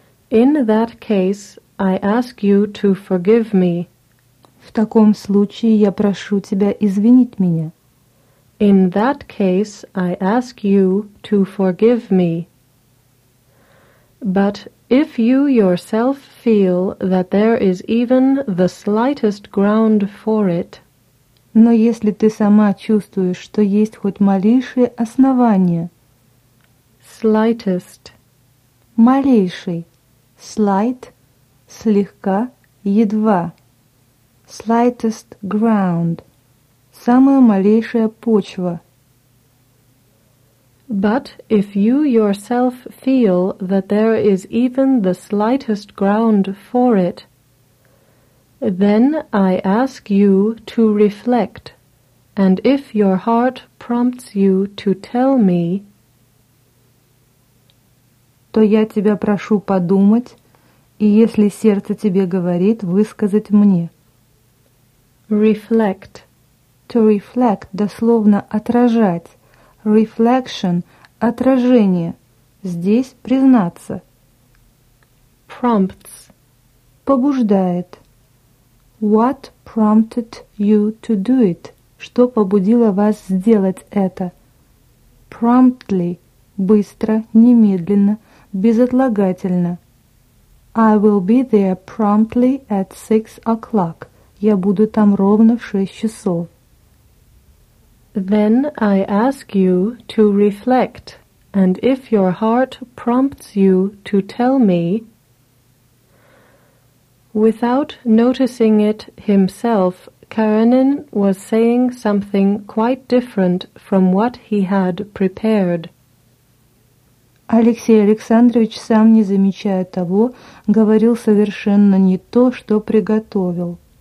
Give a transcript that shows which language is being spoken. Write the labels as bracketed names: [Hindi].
[English] In that case, I ask you to forgive me. [Russian] В таком случае я прошу тебя извинить меня. [English] In that case, I ask you to forgive me. But if you yourself feel that there is even the slightest ground for it, [Russian] Но если ты сама чувствуешь, что есть хоть малейшее основание, [English] slightest, [Russian] малейший, slight, слегка, едва, [English] slightest ground, [Russian] самая малейшая почва. [English] But if you yourself feel that there is even the slightest ground for it, then I ask you to reflect, and if your heart prompts you to tell me, [Russian] то я тебя прошу подумать, и если сердце тебе говорит, высказать мне. [English] Reflect. To reflect, [Russian] дословно отражать. [English] Reflection [Russian] – отражение. Здесь признаться. [English] Prompts. [Russian] Побуждает. [English] What prompted you to do it? [Russian] Что побудило вас сделать это? Promptly – быстро, немедленно, безотлагательно. [English] I will be there promptly at 6 o'clock. [Russian] Я буду там ровно в 6 часов. [English] Then I ask you to reflect, and if your heart prompts you to tell me, Without noticing it himself, Karenin was saying something quite different from what he had prepared. [Russian] Алексей Александрович, сам не замечая того, говорил совершенно не то, что приготовил.